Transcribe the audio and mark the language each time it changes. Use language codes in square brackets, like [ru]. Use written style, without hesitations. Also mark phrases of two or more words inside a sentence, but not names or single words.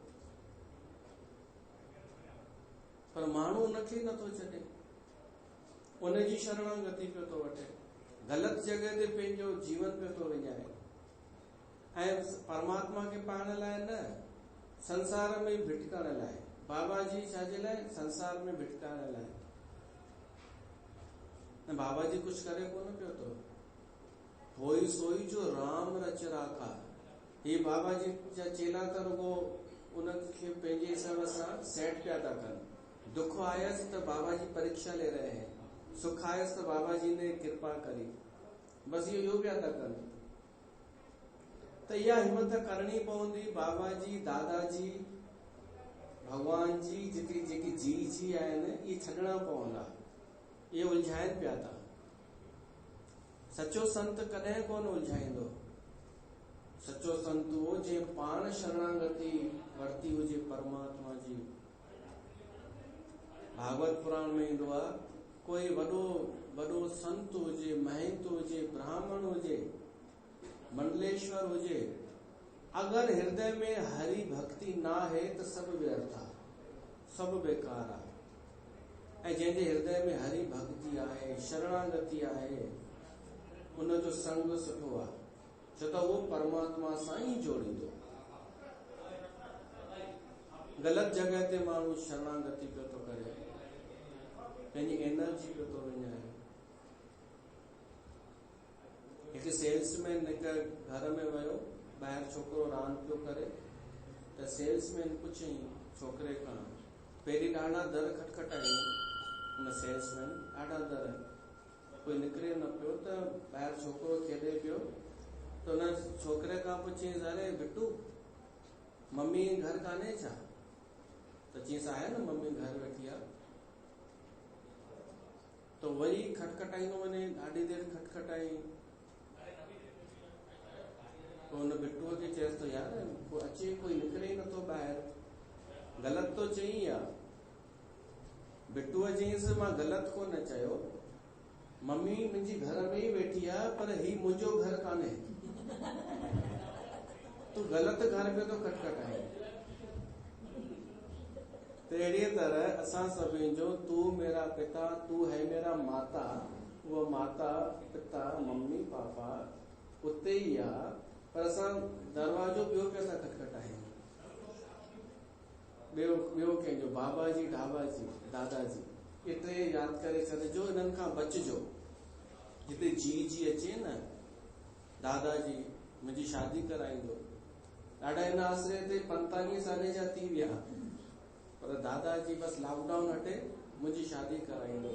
[sd] पर माण्हू उनखे नथो छॾे, उनजी शरणागति पियो थो वठे, ग़लति जॻह ते पंहिंजो जीवन पियो थो विञाए। ऐं परमात्मा खे पाइण लाइ न, संसार में भिटकण लाइ। बाबा जी छाजे लाइ? संसार में भिटकाइण लाइ। ऐं बाबा जी कुझु करे कोन पियो थो। होई सोई जो राम रच राखा। हे बाबा जी जा चेला त रुगो उनखे पंहिंजे हिसाब सां सेट पिया था कनि। दुख आयसि त बाबा जी [hi] परीक्षा ले रहे हैं, [sd] सुख आयसि त बाबा जी ने कृपा करी। बस इहो पिया था कनि। त इहा हिम्मत करणी पवंदी। बाबा जी, दादा जी, भगवान जी जेकी जी आहिनि, इहे छॾणा पवंदा। इहे उलझाइनि पिया था। सचो संत कॾहिं कोन उलझाईंदो। सचो संत उहो जंहिं पाण शरणागति वरती हुजे परमात्मा जी। भागवत पुराण में ईंदो आहे, कोई वॾो संत हुजे, महंत हुजे, ब्राह्मण हुजे, मंडलेश्वर हुजे, [hi] अगर हृदय में हरि भक्ति ना है तो [sd] सब व्यर्थ आहे, सब बेकार आहे। ऐं जंहिंजे हृदय में हरि भक्ति आहे, शरणागति आहे, उनजो संग सुठो आहे, छो त उहो परमात्मा सां ई जोड़ींदो। ग़लति जॻह ते माण्हू शरणागति पियो थो करे, पंहिंजी एनर्जी पियो थो विञाए। हिकु सेल्समैन हिकु घर में वियो, ॿाहिरि छोकिरो रांदि पियो करे, त सेल्समैन पुछई छोकिरे खां, पहिरीं ॾाढा दर खटखटाई। उन सेल्समैन ॾाढा दर, कोई निकिरे न पियो। त ॿाहिरि छोकिरो खेॾे पियो, त उन छोकिरे खां पुछईं, अरे बिट्टू, मम्मी घर कान्हे छा? त चईंसि, आहे न, मम्मी घर वेठी आहे। तो वरी खटखटाईंदो वञे, ॾाढी देरि खटखटाई। तो हुन बिट्टूअ खे चएसि तो, यार को अचे, कोई निकिरे ई नथो ॿाहिरि। ग़लति तो चई आहे। बिट्टूअ चईंसि, मां ग़लति कोन चयो, मम्मी मुंहिंजी घर में ई वेठी आहे, पर ही मुंहिंजो घर कान्हे। तूं ग़लति घर पे तो खटखटाए। तो अहिड़ी तरह असां सभिनी जो [hi] तू मेरा पिता, तू है मेरा माता, [sd] वो माता पिता मम्मी पापा उते ई आहे, पर असां दरवाजो ॿियो पिया था खटखटायूं। ॿियो कंहिंजो, बाबा जी, ढाबा जी, दादा जी, ये टे यादि करे छॾिजो, इन्हनि खां बचिजो। जिते जी अचे न, दादा जी मुंहिंजी शादी कराईंदो। ॾाढा हिन आसिरे ते 45 साले जा थी विया, पर दादा जी बसि लॉकडाउन हटे मुंहिंजी शादी कराईंदो।